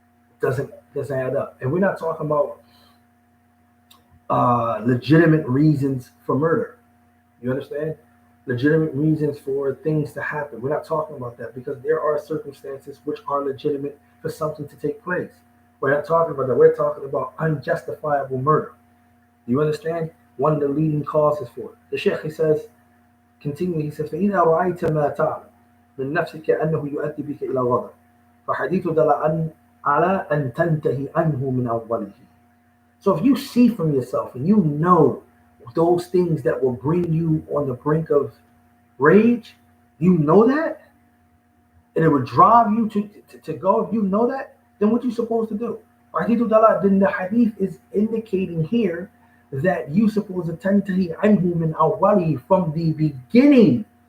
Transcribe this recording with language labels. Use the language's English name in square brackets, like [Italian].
[English] It doesn't add up. And we're not talking about legitimate reasons for murder. You understand? Legitimate reasons for things to happen. We're not talking about that, because there are circumstances which are legitimate for something to take place. We're not talking about that. We're talking about unjustifiable murder. Do you understand? One of the leading causes for it. The Sheikh, he says, continuing, he says, [Arabic] فَإِذَا رَأَيْتَ مَا تَعْلَمْ مِنْ نَفْسِكَ أَنَّهُ يُؤَدِّي بِكَ إِلَى غَضَبٍ فَحَدِيثُ دَلَ عَلَى أَنْ تَنْتَهِي عَنْهُ مِنْ أَوَّلِهِ. [English] So if you see from yourself and you know those things that will bring you on the brink of rage, you know that, and it would drive you to go, if you know that, then what you supposed to do? Then the hadith is indicating here that you supposed to [Arabic] tantahi anhu min awwali, [English] from the beginning.